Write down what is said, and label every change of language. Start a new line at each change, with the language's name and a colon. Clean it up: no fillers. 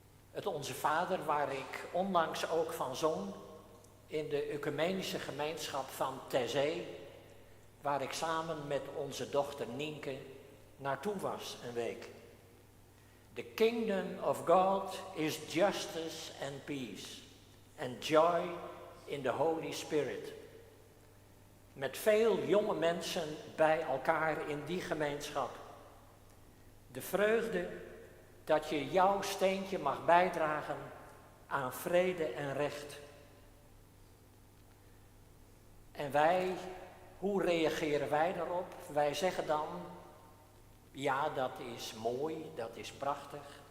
Dutch: Het Onze Vader, waar ik onlangs ook van zong, in de ecumenische gemeenschap van Terzee, waar ik samen met onze dochter Nienke naartoe was een week.
English: The kingdom of God is justice and peace and joy in the Holy Spirit.
Dutch: Met veel jonge mensen bij elkaar in die gemeenschap. De vreugde dat je jouw steentje mag bijdragen aan vrede en recht. En wij, hoe reageren wij daarop? Wij zeggen dan, ja, dat is mooi, dat is prachtig.